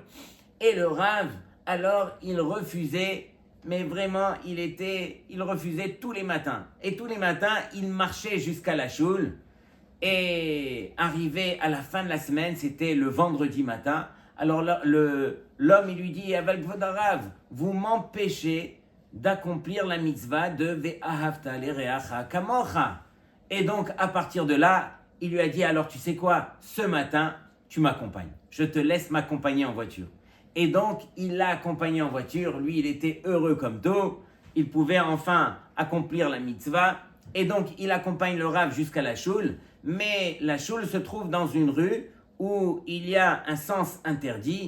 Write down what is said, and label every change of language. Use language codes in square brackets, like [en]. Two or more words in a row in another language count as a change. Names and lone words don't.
[fr] Et le Rav, alors, il refusait, mais vraiment, il refusait tous les matins. Et tous les matins, il marchait jusqu'à la choule. Et arrivé à la fin de la semaine, c'était le vendredi matin, alors l'homme, il lui dit, [he] אבל כבוד הרב, [fr] vous m'empêchez d'accomplir la mitzvah de [he] ואהבת לרעך כמוך. [fr] Et donc, à partir de là, il lui a dit, alors tu sais quoi, ce matin, tu m'accompagnes. Je te laisse m'accompagner en voiture. Et donc, il l'a accompagné en voiture. Lui, il était heureux comme tout. Il pouvait enfin accomplir la mitzvah. Et donc, il accompagne le Rav jusqu'à la choule. Mais la choule se trouve dans une rue où il y a un sens interdit.